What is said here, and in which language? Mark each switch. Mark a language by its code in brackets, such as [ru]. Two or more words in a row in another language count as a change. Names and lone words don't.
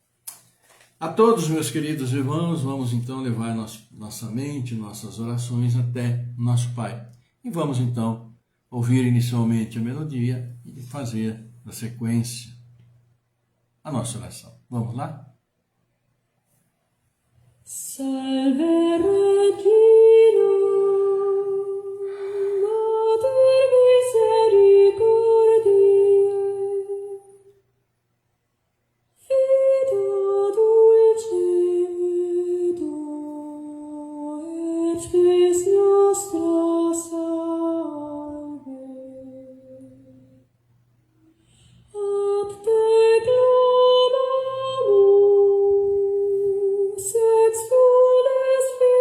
[pt] A todos, meus queridos irmãos, vamos então levar nossa mente, nossas orações até nosso Pai. E vamos então ouvir inicialmente a melodia e fazer na sequência a nossa oração. Vamos lá? [la] Salve Regina, Mater misericordiae, Vita dulcedo, et spes nostra salve. Ad te clamamus, ex tulis